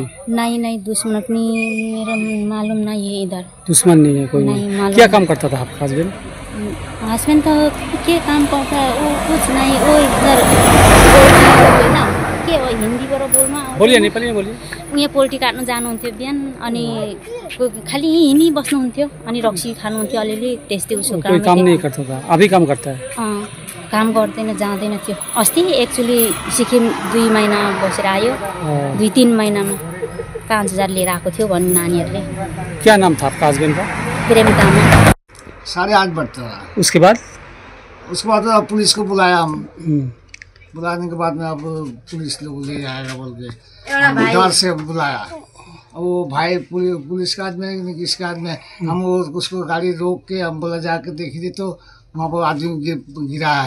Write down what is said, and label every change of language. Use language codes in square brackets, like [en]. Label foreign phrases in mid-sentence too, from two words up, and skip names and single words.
[hi] नहीं दुश्मन अपनी मेरा मालूम नहीं है इधर। दुश्मन नहीं है कोई? नहीं मालूम। क्या काम करता था आपका हस्बैंड? हस्बैंड तो क्या काम करता है वो कुछ नहीं, वो इधर ना [ne] के हो हिन्दीबाट बोल्मा। [hi] बोलिए नेपाली में बोलिए। [ne] यहाँ पोल्ट्री काट्न जानुहुन्थ्यो बिहान, अनि खाली हिँडी बस्नुहुन्थ्यो, अनि रक्सी खानुहुन्थ्यो अलिअलि, त्यस्तै उसको [hi] काम नहीं करता था। अभी काम करता है? [ne] काम गर्दैन, जाँदैन थियो। अस्ति एक्चुअली सिक्किम 2 महिना बसेर आयो, 2-3 महिनामा 5,000 लिएर आएको थियो भन्नु नानीहरूले। [hi] क्या नाम था आपका हस्बैंड का? प्रेम तामाङ। 8:30 बजता था। उसके बाद पुलिस को बुलाया हम। बुलाने के बाद में अब पुलिस लोग ले आएगा बोल के डर से बुलाया। वो भाई पुलिस का आदमी किसका आदमी, हम उसको गाड़ी रोक के हम बोला जाके देखी थी तो वहाँ पर आदमी गिरा है,